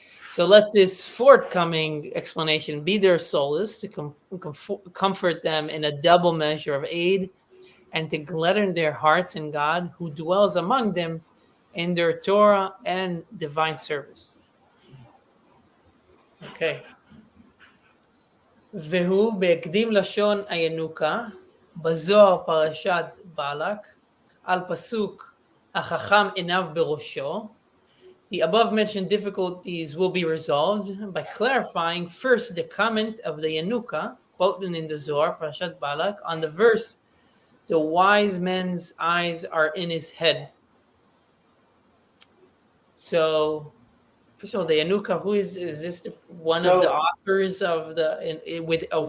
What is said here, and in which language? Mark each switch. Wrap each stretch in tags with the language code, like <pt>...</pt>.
<en>So let this forthcoming explanation be their solace to comfort them in a double measure of aid and to gladden their hearts in God who dwells among them in their Torah and divine service. Okay.</en> <he>והוא בהקדים לשון הינוקה, בזוהר פרשת בלק, על פסוק החכם עיניו בראשו.</he> <en>The above mentioned difficulties will be resolved by clarifying first the comment of the Yanuka, quoted in the Zohar, Parashat Balak, on the verse, the wise man's eyes are in his head. So, first of all, the Yanuka, who is this one of the authors of with one</en>